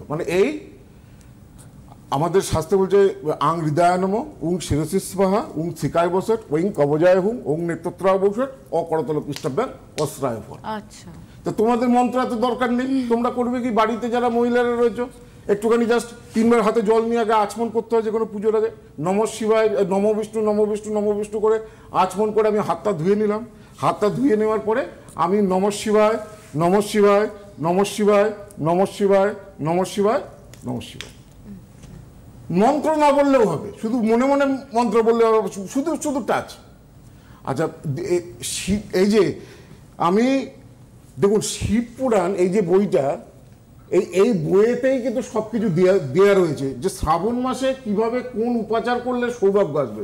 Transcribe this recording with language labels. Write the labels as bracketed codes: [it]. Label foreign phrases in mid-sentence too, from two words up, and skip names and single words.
[bn] মানে এই আমাদের শাস্ত্রে বলছে [sa] আং হৃদয় নম, উং শিরসি স্বাহা, উং শিকায় বসট, ওং কবজায় হুং, ওং নেত্রত্রায় বসট, অকরতল পৃষ্ঠাভ্যাং অস্ত্রায় ফল। [bn] আচ্ছা, তো তোমাদের মন্ত্র এত দরকার নেই, তোমরা করবে কি বাড়িতে যারা মহিলারা রয়েছে একটুখানি জাস্ট 3 বার হাতে জল নিয়ে আগে আচমন করতে হয় যে কোনো পুজোর আগে, [sa] নমঃ শিবায়, নম বিষ্ণু নম বিষ্ণু নম বিষ্ণু [bn] করে আচমন করে আমি হাতটা ধুয়ে নিলাম। হাতটা ধুয়ে নেওয়ার পরে আমি [sa] নমঃ শিবায় নমঃ শিবায় নমঃ শিবায় নমঃ শিবায় নমঃ শিবায় নমঃ শিবায়। [bn] মন্ত্র না বললেও হবে, শুধু মনে মনে মন্ত্র বললে হবে, শুধু টাচ। আচ্ছা, এই যে আমি দেখুন শিব পুরাণ এই যে বইটা, এই বইয়েতেই কিন্তু সবকিছু দেয়া রয়েছে যে শ্রাবণ মাসে কিভাবে কোন উপাচার করলে সৌভাগ্য আসবে।